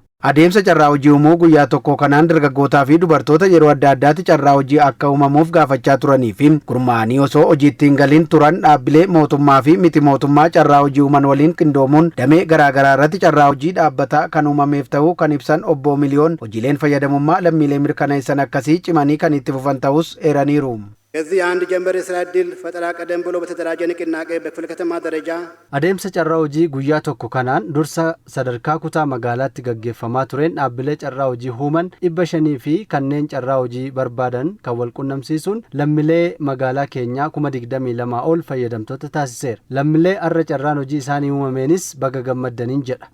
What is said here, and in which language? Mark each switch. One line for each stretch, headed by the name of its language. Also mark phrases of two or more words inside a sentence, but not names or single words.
Oromo: Adeemsa carraa hojii uumuu guyyaa tokko kanaan dargaggootaa fi dubartoota yeroo adda addaatti carraa hojii akka uumamuuf gaafachaa turanii fi gurmaa'anii osoo hojiitti hin galin turan dhaabbilee mootummaa fi miti mootummaa carraa hojii uuman waliin qindoomuun damee garaagaraa irratti carraa hojii dhaabbataa kan uumameef ta'uu kan ibsan obbo Miliyoon hojiileen fayyadamummaa lammiilee mirkaneessan akkasii cimanii kan itti fufan ta'us eeraniiru.
Amharic: ከዚህ አንድ ጀንበር የስራ ዕድል ፈጠራ ቀደም ብሎ በተደራጀ ንቅናቄ በክፍለ ከተማ ደረጃ
Oromo: adeemsa carraa hojii guyyaa tokko kanaan dursa sadarkaa kutaa magaalaatti gaggeeffamaa tureen dhaabbilee carraa hojii uuman 500 fi kanneen carraa hojii barbaadan kan wal qunnamsiisuun lammiilee magaalaa keenyaa 22,000 ol fayyadamtoota taasiseera. Lammiilee arra carraan hojii isaanii uumameenis baga gammaddaniin jedha.